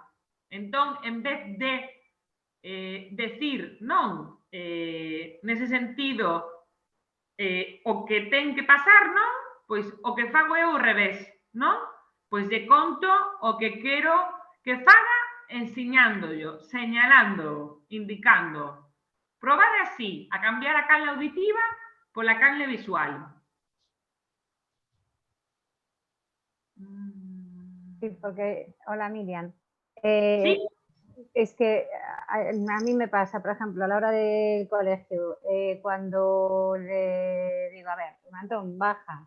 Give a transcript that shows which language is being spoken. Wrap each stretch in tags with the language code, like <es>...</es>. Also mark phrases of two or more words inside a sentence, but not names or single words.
<gl>Entón, en vez de decir, non, nese sentido, o que ten que pasar, non? Pois o que fago é ao revés, non? Pois lle conto o que quero que faga ensiñándollo, señalando, indicando. Probade así, a cambiar a canle auditiva pola canle visual.</gl> <es>Sí, porque, hola Miriam. Sí. Es que a mí me pasa, por ejemplo, a la hora del colegio, cuando le digo, a ver, Antón, baja.</es>